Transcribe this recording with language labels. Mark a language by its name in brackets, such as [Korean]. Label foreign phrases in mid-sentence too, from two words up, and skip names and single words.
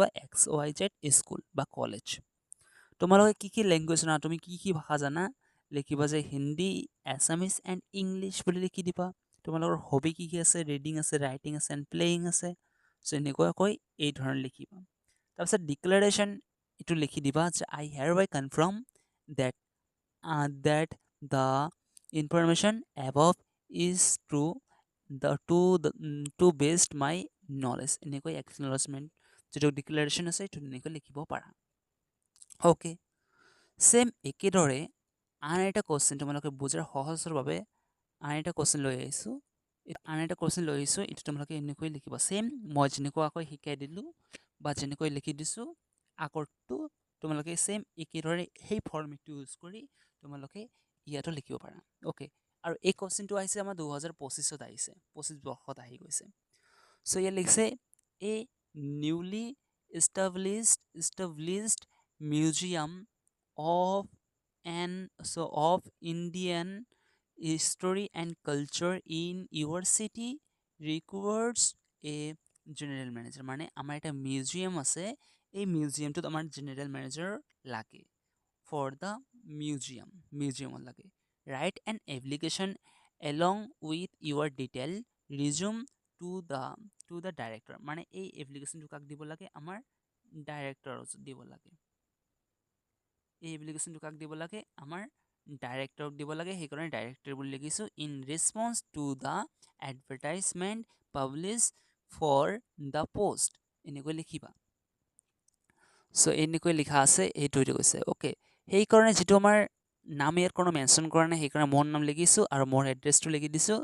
[Assamese] XYZ স্কুল বা কলেজ তোমালোকে কি লেংগুৱেজ জানা তুমি কি ভাষা জানা লিখিবা যে হিন্দী [English] Assamese and English [Assamese] বুলি লিখি দিবা তোমালোকৰ হবি কি আছে ৰিডিং আছে ৰাইটিং আছে [English] and playing [Assamese] আছে চ' এনেকুৱাকৈ এই ধৰণে লিখিবা তাৰপিছত ডিক্লাৰেশ্যন এইটো লিখি দিবা যে [English] I here by confirm that that the information above is true to based my knowledge [Assamese] এনেকৈ acknowledgement যিটো ডিক্লাৰেশ্যন আছে এইটো এনেকৈ লিখিব পাৰা [English] okay same [Assamese] একেদৰে আন এটা কুৱেশ্যন তোমালোকে বুজাৰ সহজৰ বাবে আন এটা কুৱেশ্যন লৈ আহিছোঁ এইটো তোমালোকে এনেকৈ লিখিবা ছেম মই যেনেকুৱাকৈ শিকাই দিলোঁ বা যেনেকৈ লিখি দিছোঁ আগৰটো তোমালোকে ছেম একেদৰে সেই ফৰ্মেটটো ইউজ কৰি তোমালোকে ইয়াতো লিখিব পাৰা অ'কে আৰু এই কুৱেশ্যনটো আহিছে আমাৰ 2025ত আহিছে 25 বৰ্ষত আহি গৈছে চ' ইয়াত লিখিছে [English] a newly established museum of of Indian history and culture in your city requires a general manager [Assamese] মানে আমাৰ এটা মিউজিয়াম আছে এই মিউজিয়ামটোত আমাৰ [English] general manager [Assamese] লাগে [English] for the museum [Assamese] লাগে [English] write an application along with your detail resume to the director [Assamese] মানে এই এপ্লিকেশ্যনটো কাক দিব লাগে আমাৰ ডাইৰেক্টৰক দিব লাগে এই এপ্লিকেশ্যনটো কাক দিব লাগে আমাৰ ডাইৰেক্টৰক দিব লাগে সেইকাৰণে ডাইৰেক্টৰ বুলি লিখিছোঁ [English] in response to the advertisement publish for the post [Assamese] এনেকৈ লিখিবা চ' এনেকৈ লিখা আছে এইটো কৈছে অ'কে সেইকাৰণে যিটো আমাৰ নাম ইয়াত কোনো মেনশ্যন কৰা নাই সেইকাৰণে মোৰ নাম লিখিছোঁ আৰু মোৰ এড্ৰেছটো লিখি দিছোঁ